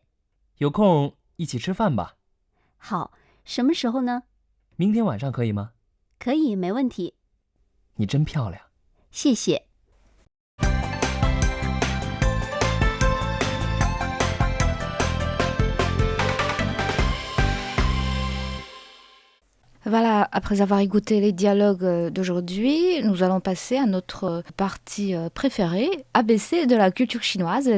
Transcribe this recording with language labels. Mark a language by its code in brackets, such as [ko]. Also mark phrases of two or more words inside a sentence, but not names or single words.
[zh] 有空一起吃饭吧？好，什么时候呢？明天晚上可以吗？可以，没问题。你真漂亮。谢谢。 [fr] Voilà, après avoir écouté les dialogues d'aujourd'hui, nous allons passer à notre partie préférée, ABC de la culture chinoise.